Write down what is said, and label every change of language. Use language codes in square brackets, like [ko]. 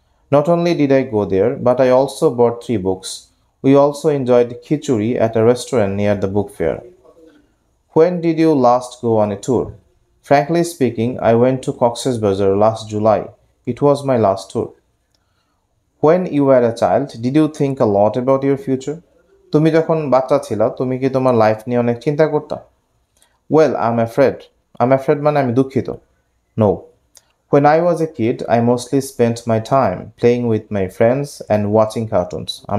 [en] Not only did I go there, but I also bought 3 books. We also enjoyed khichuri at a restaurant near the book fair. When did you last go on a tour? Frankly speaking, I went to Cox's Bazar last July. It was my last tour. When you were a child, did you think a lot about your future? [bn] তুমি যখন বাচ্চা ছিলা তুমি কি তোমার life নিয়ে অনেক চিন্তা করতা? [en] Well, I'm afraid [bn] মানে আমি দুঃখিত. [en] No. When I was a kid, I mostly spent my time playing with my friends and watching cartoons.